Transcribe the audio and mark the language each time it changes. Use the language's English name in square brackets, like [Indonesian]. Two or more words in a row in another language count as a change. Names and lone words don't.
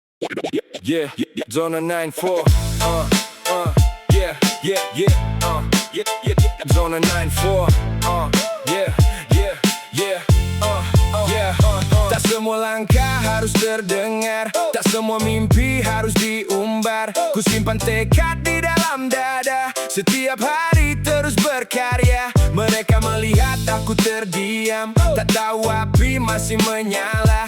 [English] Yeah, Zona 94. Yeah, yeah, yeah. Zona 94. Yeah, yeah, yeah. Yeah. [Indonesian] Tak semua langkah harus terdengar, tak semua mimpi harus diumbar. Ku simpan tekad di dalam dada, setiap hari terus berkarya. Mereka melihat aku terdiam, tak tahu api masih menyala.